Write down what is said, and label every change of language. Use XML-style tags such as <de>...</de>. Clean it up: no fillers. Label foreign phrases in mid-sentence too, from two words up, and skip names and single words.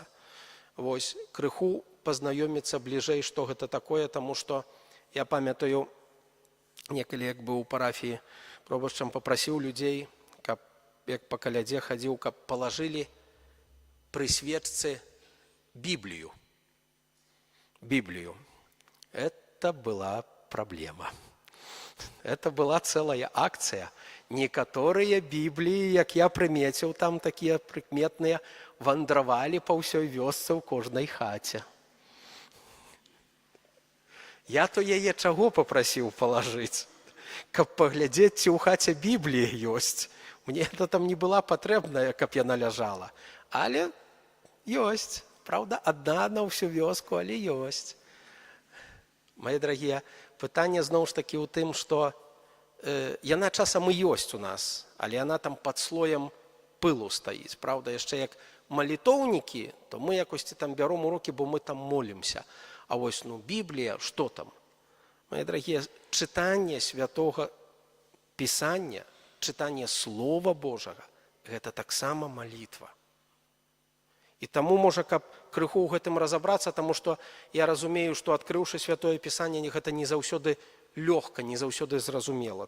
<be>Вось, крыху пазнаёміцца бліжэй, што гэта такое, таму што я памятаю, некалі як быў у парафіі пробашчам, папрасіў людзей, каб як па калядзе хадзіў, каб палажылі пры свечцы Библию.</be> <ru>Это была проблема. Это была целая акция. Некоторые Библии,</ru> <be>як я прыметіў, там такія прыкметныя, вандравалі па ўсёй вёсцы ў кожнай хаце. Я то яе чаго папрасіў палажыць? Каб паглядзець, ці ў хаце Біблія ёсць. Мне это там не была патрэбная, каб яна ляжала. Але ёсць.</be> <ru>Правда, одна на всю вёску,</ru> <be>але ёсць.</be> <ru>Мои дорогие,</ru> <be>пытанне зноў ж таки ў тым, што яна часам і ёсць у нас, але яна там пад слоем пылу стаіць. Правда, яшчэ як малітоўнікі, то мы якосці там бяром у рукі, бо мы там молімся. А вось, Біблія, што там?</be> <ru>Мои дорогие,</ru> <be>чытанне святога Пісання, чытанне Слова Божага, гэта таксама малітва. І таму, можа, каб крыху ў гэтым разабрацца, таму што я разумею, што адкрыўшы святое Пісанне, гэта не заўсёды лёгка, не заўсёды зразумела.</be>